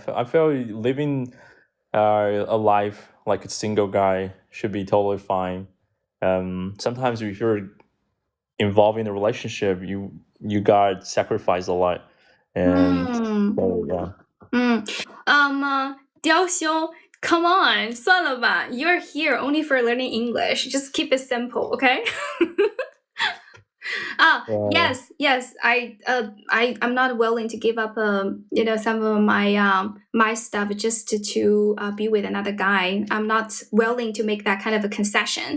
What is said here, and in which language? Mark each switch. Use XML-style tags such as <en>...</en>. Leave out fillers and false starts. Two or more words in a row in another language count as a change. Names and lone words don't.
<en>I feel living a life like a single guy should be totally fine. Sometimes if you're involved in a relationship, you got sacrifice a lot, and so, yeah. 雕兄 come on</en> <zh>算了吧</zh> <en>you're here only for learning English just keep it simple okay yes I'm not willing to give up some of my stuff just to be with another guy. I'm not willing to make that kind of a concession.</en>